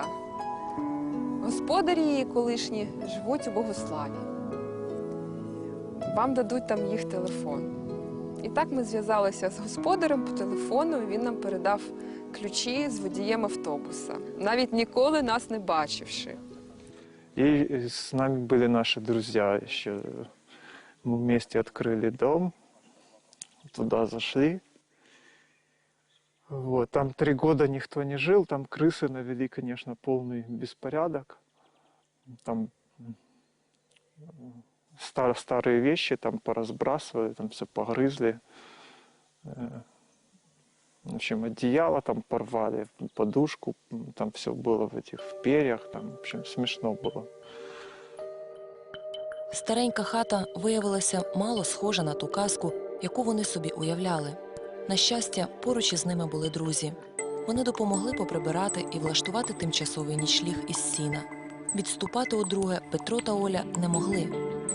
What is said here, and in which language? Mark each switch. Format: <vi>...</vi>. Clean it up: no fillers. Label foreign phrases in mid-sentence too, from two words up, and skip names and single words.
<uk>Господарі її колишні живуть у Богославі. Вам дадуть там їх телефон. І так ми зв'язалися з господарем по телефону, і він нам передав ключі з водієм автобуса, навіть ніколи нас не бачивши.</uk> <ru>И с нами были наши друзья еще. Мы вместе открыли дом, туда зашли. Вот. Там 3 года никто не жил, там крысы навели, конечно, полный беспорядок. Там старые вещи там поразбрасывали, там все погрызли. В общем, одеяло там порвали, подушку, там все было в этих в перьях, там, в общем, смешно было.</ru> <uk>Старенька хата виявилася мало схожа на ту казку, яку вони собі уявляли. На щастя, поруч із ними були друзі. Вони допомогли поприбирати і влаштувати тимчасовий нічліг із сіна. Відступати удруге Петро та Оля не могли.</uk>